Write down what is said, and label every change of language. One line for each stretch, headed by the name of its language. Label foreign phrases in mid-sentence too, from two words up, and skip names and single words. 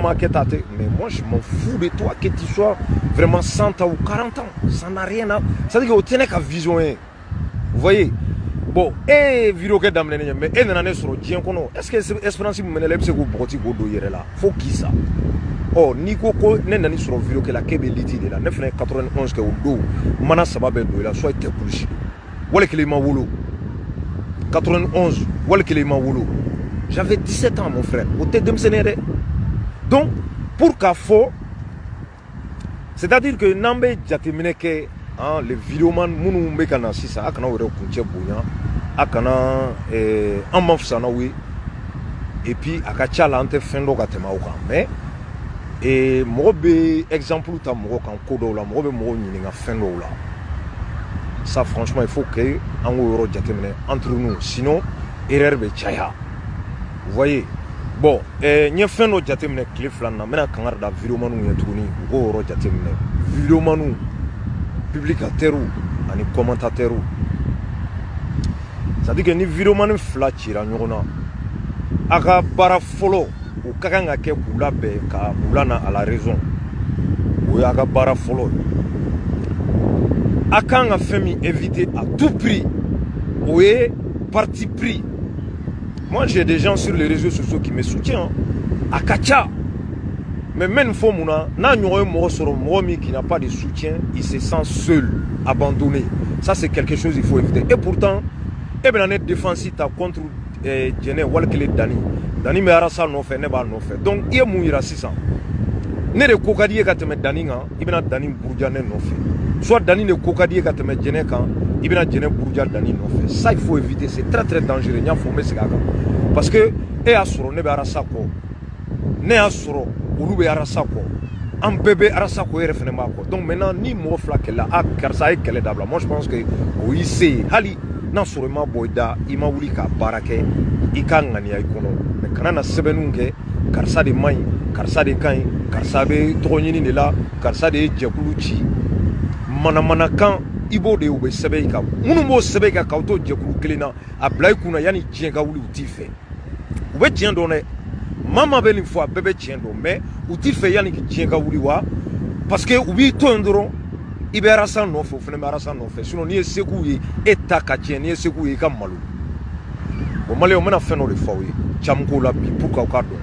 Bambara: m'a kɛ ta tɛ
French: mais moi je m'en fous de toi que tu sois vraiment 100 ans ou 40 ans ça n'a rien à c'est à dire que
Bambara: o tɛ ne ka vision ye
French: vous voyez bon
Bambara: e vidéo kɛ daminɛ ne ɲɛ mais e nana ne sɔrɔ diɲɛ kɔnɔ
French: est-ce que espérance
Bambara: min bɛ ne la e bɛ se k'o bɔgɔti k'o don i yɛrɛ la fo k'i sa ɔ n'i ko ko ne nana sɔrɔ vidéo kɛ la k'e bɛ liti de la ne fana ye 91 kɛ o don mana saba bɛ don i la soit i tɛ kulusi don wali kelen i ma wolo 91 wali kelen i ma wolo
French: j'avais 17 ans mon frère
Bambara: o tɛ denmisɛnnin ye dɛ
French: donc pour
Bambara: k'a fɔ
French: c'est-à-dire que
Bambara: n'an bɛ jateminɛ kɛ
French: les vidéomans
Bambara: minnu bɛ ka na sisan a kana o yɛrɛ kuncɛ bonya a kana an ma fisa n'aw ye
French: et puis
Bambara: a ka ca la an tɛ fɛn dɔ ka tɛmɛ aw kan mais mɔgɔ bɛ exemple ta mɔgɔ kan ko dɔw la mɔgɔ bɛ mɔgɔw ɲininka fɛn dɔw la
French: ça franchement il faut que
Bambara: an k'o yɔrɔ jateminɛ
French: entre nous sinon erreur
Bambara: bɛ caya
French: vous voyez bon
Bambara: n ye fɛn dɔ jateminɛ tile fila na n bɛna kangari da vidéomaniw ye tuguni u k'o yɔrɔ jateminɛ vidéomaniw publicateurs ani commentateurs
French: c'est-à-dire que
Bambara: ni vidéoman fila cira ɲɔgɔn na a ka baara fɔlɔ o ka kan ka kɛ k'u labɛn ka u lana
French: à la raison
Bambara: o y'a ka baara fɔlɔ a kan ka fɛn min
French: éviter à tout prix
Bambara: o ye
French: parti pris. Moi j'ai des gens sur les réseaux sociaux qui me soutiennent
Bambara: a ka ca
French: mais même
Bambara: fo mun na n'a ɲɔgɔn ye mɔgɔ sɔrɔ mɔgɔ min
French: qui n'a pas de soutien il se sent seul abandonné. Ça c'est quelque chose il faut éviter et pourtant
Bambara: e bɛna ne défense ta contre Jɛnɛ walikele Dani bɛ Arasa nɔfɛ ne b'a nɔfɛ donc i ye mun yira sisan ne de ko ka di ye ka tɛmɛ Dani kan i bɛna Dani buruja ne nɔfɛ soit Dani de ko ka di ye ka tɛmɛ Jɛnɛ kan i bɛna Jɛnɛ buruja Dani nɔfɛ.
French: Ça il faut éviter, c'est très très dangereux.
Bambara: N y'a fɔ n bɛ segin a kan
French: parce que
Bambara: e y'a sɔrɔ ne bɛ Arasa kɔ ne y'a sɔrɔ olu bɛ Arasa kɔ an bɛɛ bɛ Arasa kɔ yɛrɛ fɛnɛ b'a kɔ
French: donc maintenant
Bambara: ni mɔgɔ fila kɛlɛla a karisa a ye kɛlɛ dabila
French: moi je pense que
Bambara: o y'i se ye hali n'a sɔrɔ i ma bɔ i da i ma wuli ka baara kɛ i ka ŋaniya i kɔnɔ mais kana na sɛbɛnniw kɛ karisa de man ɲi karisa de ka ɲi karisa bɛ tɔgɔ ɲini de la karisa de ye jɛkulu ci manamanakan i b'o de ye u bɛ sɛbɛn i kan minnu b'o sɛbɛn i kan k'aw to jɛkulu kelen na a bila i kunna yanni diɲɛ ka wuli u t'i fɛ u bɛ tiɲɛ dɔn dɛ maa maa bɛ nin fɔ a bɛɛ bɛ tiɲɛ dɔn mais u t'i fɛ yanni diɲɛ ka wuli wa
French: parce que
Bambara: u b'i to yen dɔrɔn i bɛ Arasa nɔfɛ o fana bɛ Arasa nɔfɛ sinon n'i ye seko ye e ta ka tiɲɛ n'i ye seko ye i ka malo o maliyɛnw n bɛna fɛn dɔ de fɔ aw ye caman ko la bi
French: pour que
Bambara: aw ka